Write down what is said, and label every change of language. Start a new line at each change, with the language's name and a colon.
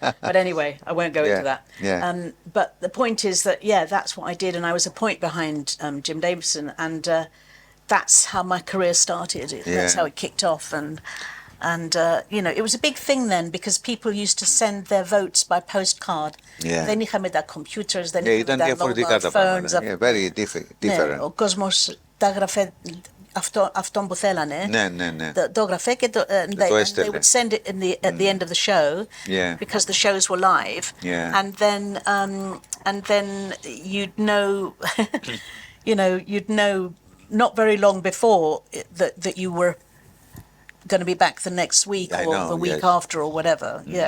English: But anyway, I won't go into that. But the point is that, that's what I did. And I was a point behind Jim Davidson. And that's how my career started. That's how it kicked off. And you know, it was a big thing then because people used to send their votes by postcard.
Greek: Δεν είχαμε τα computers, δεν είχαμε τα mobile phones.
English: Very different.
Greek: Ο κόσμος τα γραφέ αυτόν που θέλανε. Το γραφέ και
English: they would send it at the end of the show because the shows were live. And then you'd know, you know, not very long before that you were going to be back the next week or the week after or whatever.